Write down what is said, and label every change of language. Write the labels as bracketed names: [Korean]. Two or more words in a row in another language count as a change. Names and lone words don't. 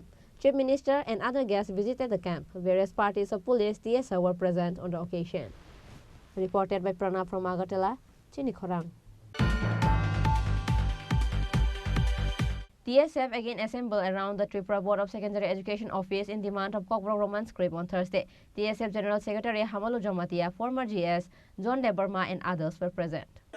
[English] Chief Minister and other guests visited the camp. Various parties of police TSA were present on the occasion. Reported by Pranav from Agartala, Chini Khorang. TSF again assembled around the Tripura Board of Secondary Education office in demand of Kokbrok Roman script on Thursday. TSF General Secretary Hamalu Jamatia, former GS, John Debarma and others were present.